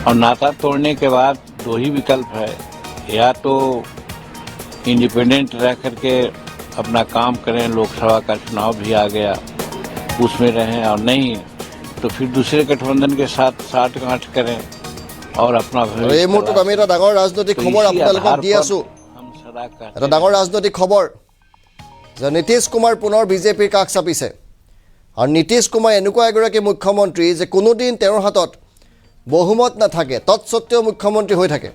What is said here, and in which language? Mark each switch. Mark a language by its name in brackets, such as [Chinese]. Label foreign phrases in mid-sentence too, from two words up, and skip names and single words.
[Hindi] और नाता तोड़ने के बाद दो ही विकल्प है, या तो इंडिपेंडेंट रह करके अपना काम करें, लोकसभा का चुनाव भी आ गया उसमें रहें, और नहीं तो फिर दूसरे गठबंधन के साथ साठगांठ करें और अपना [Assamese] এই মুহূৰ্তত আমি এটা ডাঙৰ ৰাজনৈতিক খবৰ আপোনালোকক দি আছো। এটা ডাঙৰ ৰাজনৈতিক খবৰ যে নীতিশ কুমাৰ পুনৰ বিজেপিৰ কাষ চাপিছে। আৰু নীতিশ কুমাৰ এনেকুৱা এগৰাকী মুখ্যমন্ত্ৰী যে কোনোদিন তেওঁৰ হাতত বহুমত নাথাকে, তৎসত্ত্বেও মুখ্যমন্ত্ৰী হৈ থাকে।